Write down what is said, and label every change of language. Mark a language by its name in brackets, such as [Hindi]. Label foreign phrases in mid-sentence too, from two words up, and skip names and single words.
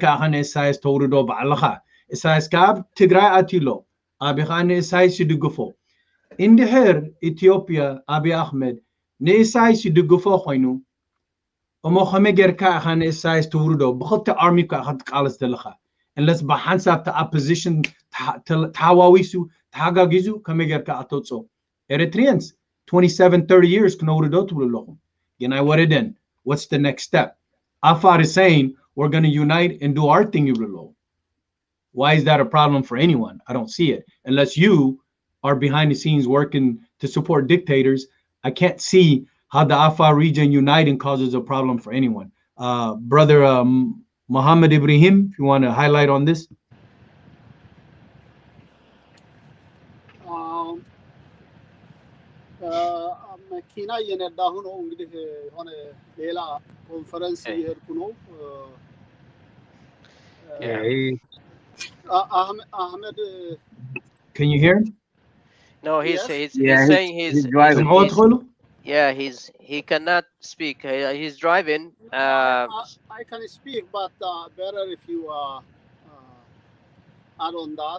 [Tigrinya] ኢኻ ንኢሳያስ ተውርዶ ባዕልኻ ኢሳያስ ካብ ትግራይ ኣትሎ ኣብይ ከዓ ንኢሳያስ ይድግፎ እንድሕር ኢትዮጵያ ኣብይ ኣሕመድ ንኢሳያስ ይድግፎ ኮይኑ እሞ ከመይ ጌርካ ኢኻ ንኢሳያስ ትውርዶ ብክልተ ኣርሚ ኢኻ ትቃለስ ዘለኻ unless ብሓንሳብ opposition ተሓዋዊሱ ተሓጋጊዙ ከመይ ጌርካ ኣተውፅኦ [English] Eritreans 27-30 years [Tigrinya] ክነውርዶ ትብሉ ኣለኹም ግን ኣይወረደን [English] what's the next step Afar is saying we're going to unite and do our thing [Tigrinya] ይብሉ ኣለዉ [English] why is that a problem for anyone I don't see it unless you are behind the scenes working to support dictators I can't see how the Afar region uniting causes a problem for anyone brother Muhammad Ibrahim if you want to highlight on this [Amharic] መኪና እየነዳሁ ነው እንግዲህ ሆነ ሌላ ኮንፈረንስ እየሄድኩ ነው Ahmed [English] can you hear him no he's saying he's driving he cannot speak he's driving I can speak but better if you add on that